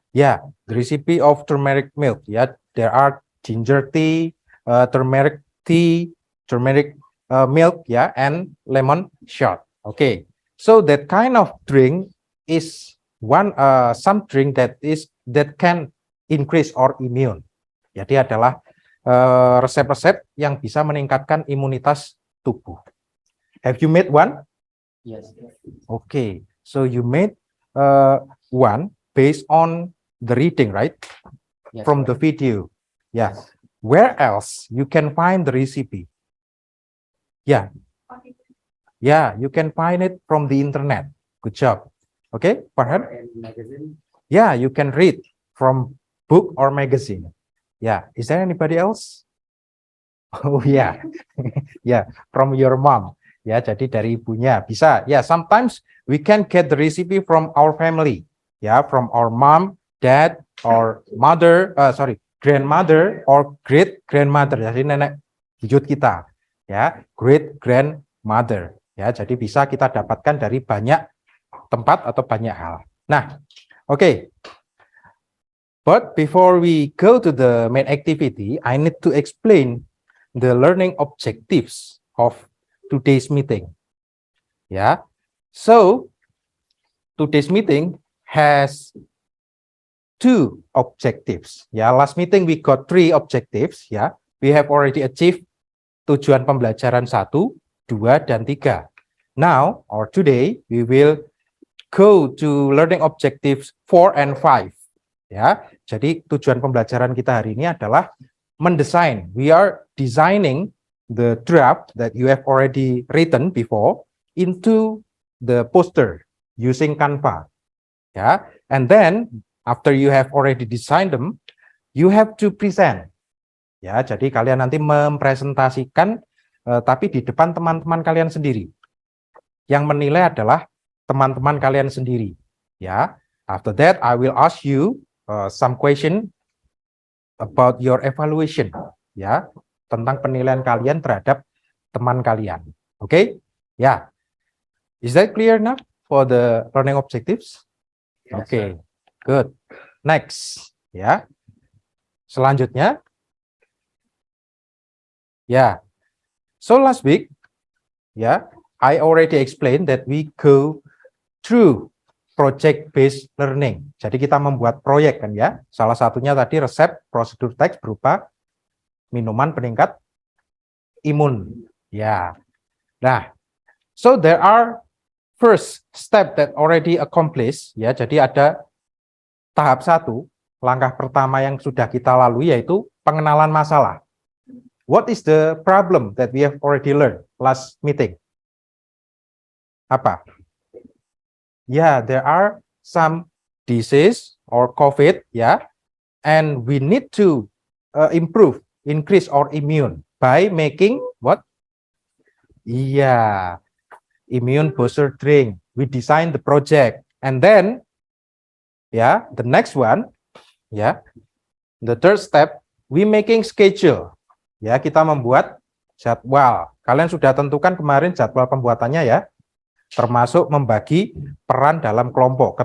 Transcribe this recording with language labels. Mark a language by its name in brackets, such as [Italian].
[English] Yeah, the recipe of turmeric milk. Yeah, there are ginger tea, turmeric tea, turmeric milk, and lemon shot. Okay. So that kind of drink is some drink that can increase our immune. [Indonesian] Jadi adalah resep-resep yang bisa meningkatkan imunitas tubuh. [English] Have you made one? Yes. Okay. So you made one based on the reading, right? Yes, From the video. Yeah. Where else you can find the recipe? Yeah. Yeah, you can find it from the internet. Good job. Okay, Farhan? Yeah, you can read from book or magazine. Yeah, is there anybody else? Oh yeah, yeah, from your mom. [Indonesian] Ya, jadi dari ibunya bisa. [English] Yeah, sometimes we can get the recipe from our family. Yeah, from our mom, dad, or mother. Grandmother or great grandmother. [Indonesian] Jadi nenek buyut kita. Ya, [English] great grandmother. [Indonesian] Ya, jadi bisa kita dapatkan dari banyak tempat atau banyak hal. Nah, okay. [English] But before we go to the main activity, I need to explain the learning objectives of today's meeting. Yeah. So, today's meeting has two objectives. Yeah, last meeting we got three objectives. Yeah, we have already achieved [Indonesian] tujuan pembelajaran 1, 2, dan 3. [English] Now, or today, we will go to learning objectives 4 and 5. [Indonesian] Ya, jadi tujuan pembelajaran kita hari ini adalah mendesain. [English] We are designing the draft that you have already written before into the poster using Canva. Ya, and then After you have already designed them, you have to present. [Indonesian] Ya, jadi kalian nanti mempresentasikan, tapi di depan teman-teman kalian sendiri. Yang menilai adalah teman-teman kalian sendiri. [English] Ya, after that I will ask you some question about your evaluation. [Indonesian] Ya, tentang penilaian kalian terhadap teman kalian. Oke? Ya. [English] Is that clear now for the learning objectives? Yes, Okay, good. Next, ya. [Indonesian] Selanjutnya, ya. [English] So last week, ya, I already explained that we go through project-based learning. [Indonesian] Jadi kita membuat proyek kan ya. Salah satunya tadi resep prosedur teks berupa minuman peningkat imun. Ya. [English] Nah, so there are first step that already accomplished, ya. [Indonesian] Jadi ada tahap 1, langkah pertama yang sudah kita lalui yaitu pengenalan masalah. [English] What is the problem that we have already learned last meeting? Apa? Yeah, there are some disease or COVID, ya, and we need to improve, increase our immune by making what? Yeah, immune booster drink. We design the project, and then, yeah, the next one, yeah, the third step, we making schedule. [Indonesian] Ya, kita membuat jadwal. Kalian sudah tentukan kemarin jadwal pembuatannya ya, termasuk membagi peran dalam kelompok.